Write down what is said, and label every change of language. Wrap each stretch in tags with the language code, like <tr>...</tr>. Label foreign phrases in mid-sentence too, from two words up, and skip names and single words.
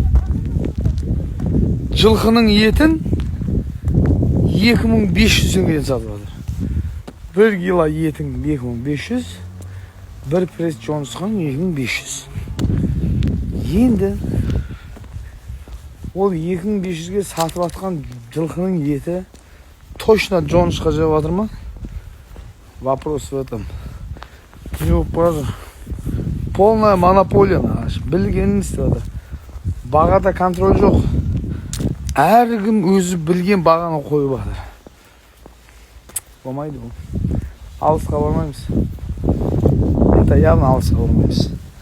<kk>Жылқының етін 2500 теңгеден сатып жатыр. 1 кило етің 2500, бір пресс жоңышқаң 2500. Енді ол 2500-ге сатып жатқан жылқының еті точно жоңышқа жеп жатыр ма?</kk> <ru>Вопрос в этом.</ru> <kk>Не болып бара жатыр.</kk> <ru>Полная монополия нағаш.</ru> <kk>Білгенін істеп жатыр. Бағада контроль жоқ. Әркім өзі білген бағаны қойып жатыр. Болмайды бұл. Алысқа бармаймыз.</kk> <ru>Это явно</ru> <kk>алысқа бармаймыз.</kk>